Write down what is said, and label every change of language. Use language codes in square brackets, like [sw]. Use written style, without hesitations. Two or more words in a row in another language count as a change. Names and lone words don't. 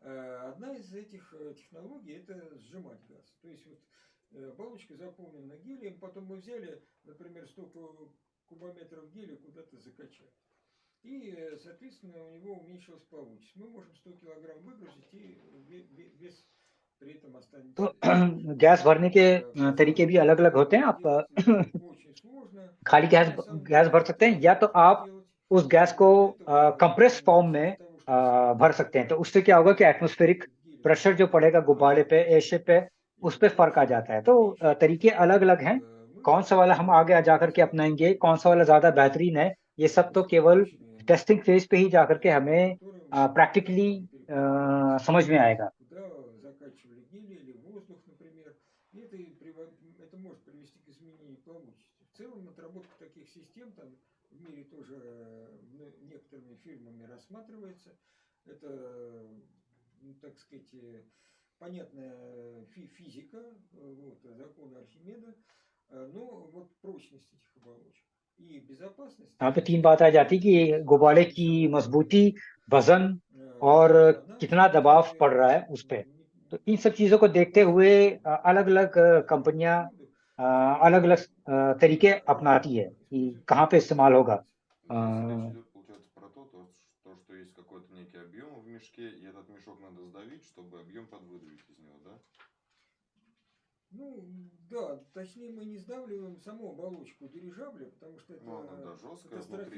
[ru] Одна из этих технологий – это сжимать газ. То есть вот оболочка заполнена гелием, потом мы взяли, например, 100 кубометров гелия куда-то закачали. И, соответственно, у него уменьшилась плавучесть. Мы можем 100 килограмм выгрузить, и вес при этом [hi] तो [ru] останется. [hi] गैस भरने के तरीके भी [ru] Казалось [hi] अलग अलग [ru] бы, [hi] होते हैं। [ru] это [hi] आप [ru] делать очень сложно, [hi] खाली [ru] но [hi] गैस [ru] на самом [hi] गैस [ru] деле [hi] भर [ru] это [hi] सकते हैं, या तो [ru] просто [hi] आप [ru] сделать. [hi] उस गैस को [ru] Для этого [en] compress form [ru] для [hi] में [ru] того, чтобы сжать [hi] भर सकते हैं। तो उससे क्या होगा कि एटमॉस्फेरिक [ru] этот гелий, [hi] प्रेशर जो [ru] который [hi] पड़ेगा गुब्बारे पे, [ru] сжимается, [hi] एयरशिप पे, उस [ru] и [hi] पे फर्क आ [ru] плавучесть [hi] जाता है। [ru] будет [hi] तो [ru] меньше, [hi] तरीके अलग अलग हैं। [ru] мы [hi] कौन सा वाला हम आगे जा करके [ru] сделаем [hi] अपनाएंगे, कौन सा वाला ज्यादा बेहतरीन है, ये सब तो केवल [ru] быстротечные [en] testing phase [hi] पे ही जा करके हमें [ru] которым [hi] प्रैक्टिकली [ru] потом перепроверить, [hi] समझ में आएगा। [ru] куда закачивали гелий или воздух, например. И это может привести к изменению плавучести. В целом отработка таких систем там в мире тоже некоторыми фирмами рассматривается. Это, ну, так сказать, понятная физика, вот, законы Архимеда, но вот прочность этих оболочек и безопасность [hi] यहाँ पे [ru] этих [hi] तीन बात आ [ru] систем, [hi] जाती है कि गुब्बारे की मजबूती, वजन और [ru] она [hi] कितना [ru] все-таки [hi] दबाव पड़ रहा है उस पे। तो इन सब चीजों को देखते हुए अलग अलग कंपनियां अलग अलग तरीके अपनाती है कि कहाँ पे इस्तेमाल होगा। [ru] Здесь речь идет, получается, про что есть какой-то некий объем в мешке, и этот мешок надо сдавить, чтобы объем подвыдавить из него, да? Ну, да, точнее мы не сдавливаем саму оболочку дирижабля, потому что Ну, она, да, это жесткая, внутри